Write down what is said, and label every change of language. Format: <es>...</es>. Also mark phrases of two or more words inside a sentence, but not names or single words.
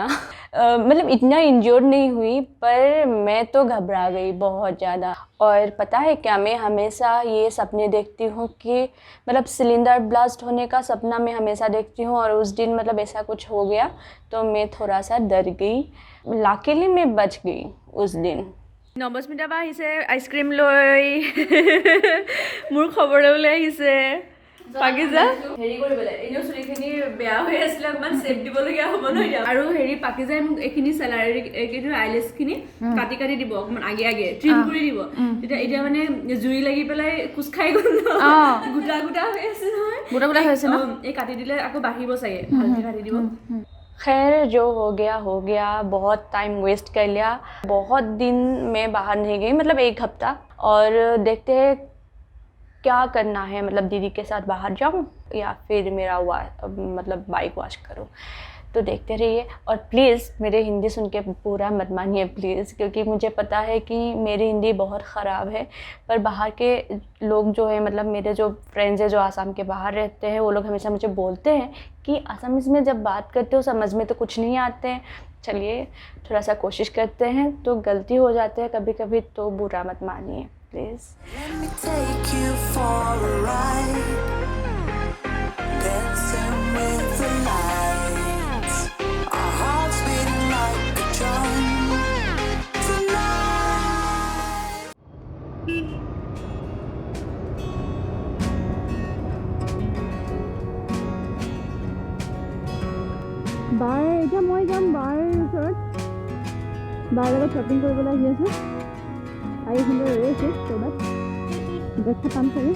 <hi>मतलब इतना इंजर्ड नहीं हुई पर मैं तो घबरा गई बहुत ज़्यादा। और पता है क्या, मैं हमेशा ये सपने देखती हूँ कि मतलब सिलेंडर ब्लास्ट होने का सपना मैं हमेशा देखती हूँ। और उस दिन मतलब ऐसा कुछ हो गया तो मैं थोड़ा सा डर गई। लाकिली मैं बच गई उस दिन।</hi> <as>নৱস্মিতা বা আহিছে আইচক্ৰীম লৈ। মোৰ খবৰ ল'বলৈ আহিছে। পাকিজা হেৰি কৰিবলৈ এনেও চুলিখিনি বেয়া হৈ আছিলে, অকণমান চেপ দিবলগীয়া হ'ব নহয়। আৰু হেৰি পাকিজাই মোক এইখিনি চেলাৰী এইখিনি আইলেছখিনি কাটি কাটি দিব, অকণমান আগে আগে ট্ৰিম কৰি দিব। এতিয়া মানে জুই লাগি পেলাই কোচ খাই গ'ল ন, গোটা গোটা হৈ আছে নহয়, গোটা গোটা হৈ আছে ন। এই কাটি দিলে আকৌ বাঢ়িব চাগে, ভালকৈ কাটি দিব।</as> <hi>खैर जो हो गया। बहुत</hi> <en>time waste</en> <hi>कर लिया। बहुत दिन मैं बाहर नहीं गई, मतलब 1 हफ्ता। और देखते हैं क्या करना है, मतलब दीदी के साथ बाहर जाऊं या फिर मेरा मतलब</hi> <en>bike wash</en> <hi>करूं, तो देखते रहिए। और प्लीज़ मेरे हिंदी सुन के पूरा मत मानिए प्लीज़, क्योंकि मुझे पता है कि मेरी हिंदी बहुत ख़राब है। पर बाहर के लोग जो है, मतलब मेरे जो फ्रेंड्स हैं जो आसाम के बाहर रहते हैं, वो लोग हमेशा मुझे बोलते हैं कि आसामीज़ में जब बात करते हो समझ में तो कुछ नहीं आते हैं। चलिए थोड़ा सा कोशिश करते हैं, तो गलती हो जाते हैं कभी कभी, तो बुरा मत मानिए प्लीज़।</hi> <en>Let me take you for a ride, dancing with the lights, our hearts beating like a drum tonight.</en> <as>বাৰ এতিয়া মই যাম বাৰ ওচৰত, বাৰ লগত শ্বপিং কৰিবলৈ আহি আছোঁ। আহি সুন্দৰ ৰৈ আছে ক'ৰবাত দেখা পাম চাগে।</as>